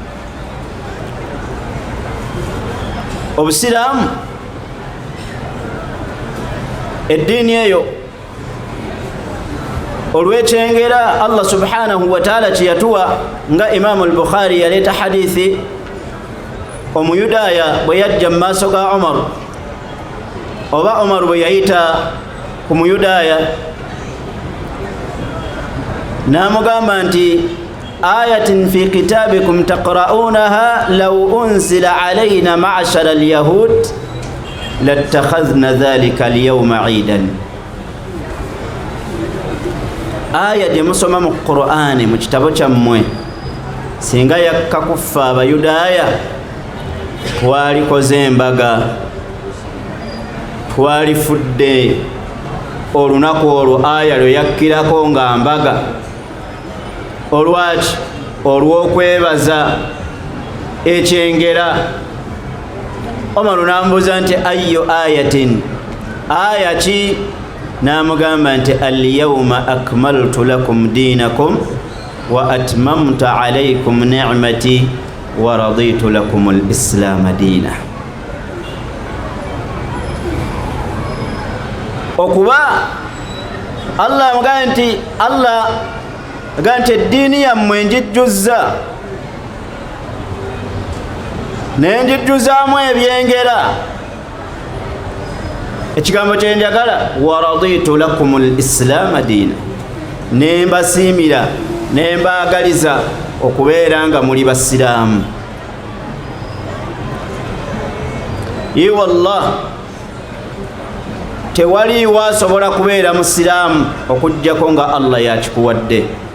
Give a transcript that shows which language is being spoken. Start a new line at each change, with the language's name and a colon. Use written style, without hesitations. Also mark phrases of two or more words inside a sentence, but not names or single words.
Ganda: Obusiraamu eddiini eyo olw'ekyengera Allah
Arabic: سبحانه وتعالى
Ganda: kyeyatuwa, nga Imaamu al-Bukhari yaleeta hadithi omuyudaaya bwe yajja mu maaso ga Umar, oba Umar bwe yayita ku muyudaaya n'amugamba nti
Arabic: آية في كتابكم تقرءونها لو أنزلت علينا معشر اليهود لاتخذنا ذلك اليوم عيدا.
Ganda: Aya gye musoma mu Qur'ani mu kitabo kyammwe singa yakka kuffa Abayudaaya twalikoze embaga, twalifudde olunaku olwo aya lwe yakkirako nga mbaga. Olwaki? Olw'okwebaza ekyengera. Omaru n'amubuuza nti
Arabic: أي آية,
Ganda: aya ki? N'amugamba nti
Arabic: اليوم أكملت لكم دينكم وأتممت عليكم نعمتي ورضيت لكم الإسلام دينا.
Ganda: Okuba Allah amugamba nti eddiini yammwe njijjuzza ne njijjuzaamu ebyengera. Ekigambo kye njagala,
Arabic: ورضيت لكم الإسلام دينا,
Ganda: ne mbasiimira ne mbaagaliza okubeera nga muli basiraamu. Ye wallah, tewaliiwo asobola kubeera musiraamu okuggyako nga Allah yakikuwadde.